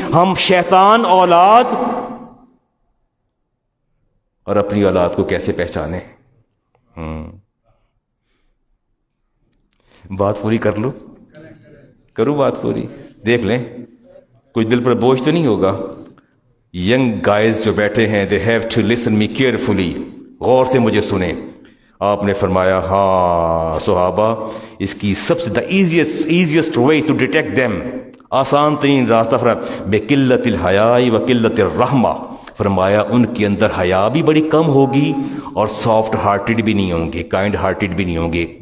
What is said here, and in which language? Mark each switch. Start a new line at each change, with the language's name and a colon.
Urdu: ہم شیطان اولاد اور اپنی اولاد کو کیسے پہچانے؟ بات پوری کر لو، کروں بات پوری، دیکھ لیں کچھ دل پر بوجھ تو نہیں ہوگا.
English: young guys
Urdu: جو بیٹھے ہیں
English: they have to listen me carefully.
Urdu: غور سے مجھے سنیں. آپ نے فرمایا ہاں صحابہ اس کی سب سے
English: the easiest way to detect them،
Urdu: آسان ترین راستہ فرمایا
Arabic: بقلت الحیاء و قلت الرحمہ.
Urdu: فرمایا ان کے اندر حیا بھی بڑی کم ہوگی اور سافٹ ہارٹڈ بھی نہیں ہوں گے، کائنڈ ہارٹڈ بھی نہیں ہوں گے.